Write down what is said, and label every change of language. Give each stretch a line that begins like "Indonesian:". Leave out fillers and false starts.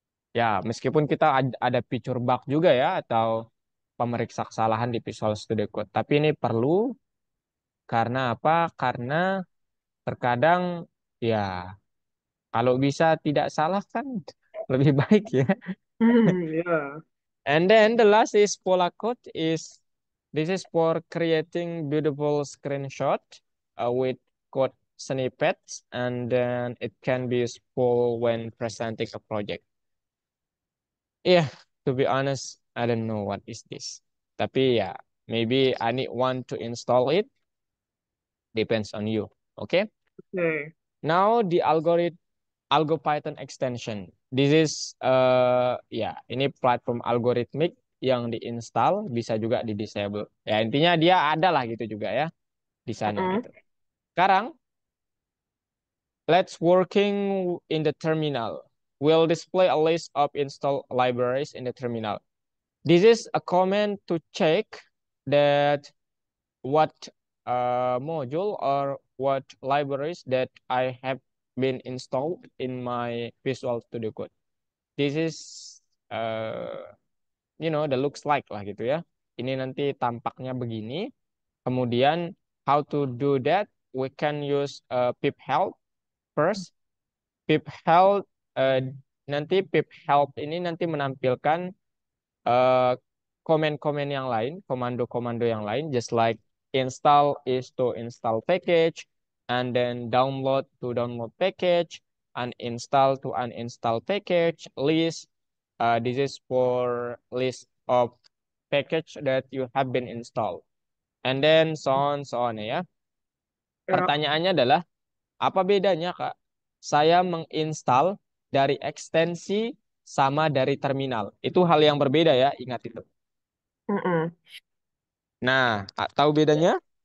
Indonesian: Ya meskipun kita ada feature bug juga ya atau pemeriksa kesalahan di Visual Studio Code, tapi ini perlu karena apa? Karena terkadang ya kalau bisa tidak salah kan lebih baik ya. Ya.
English: And then the last is Pola Code is this is for creating beautiful screenshot with code snippets and then it can be useful when presenting a project. Yeah, to be honest, I don't know what is this.
Indonesian: Tapi ya,
English: maybe I need one to install it. Depends on you. Okay.
Indonesian: Oke.
English: Now the AlgoPython extension. This is
Indonesian: ya ini platform algoritmik yang diinstal bisa juga di disable. Ya intinya dia ada lah gitu juga ya di sana Mm-mm. gitu. Sekarang
English: let's working in the terminal. We'll display a list of install libraries in the terminal. This is a command to check that what module or what libraries that I have been installed in my Visual Studio Code. This is uh, the looks like
Indonesian: lah gitu ya. Ini nanti tampaknya begini. Kemudian
English: how to do that? We can use pip help first. Pip help
Indonesian: eh, nanti pip help ini nanti menampilkan eh, komen-komen yang lain,
English: komando-komando yang lain, just like install is to install package, and then download to download package, uninstall to uninstall package, list. This is for list of package that you have been installed. And then so on ya.
Indonesian: Ya. Pertanyaannya adalah, apa bedanya, Kak? Saya menginstal dari ekstensi sama dari terminal. Itu hal yang berbeda ya, ingat itu. Mm-mm. Nah, tahu bedanya?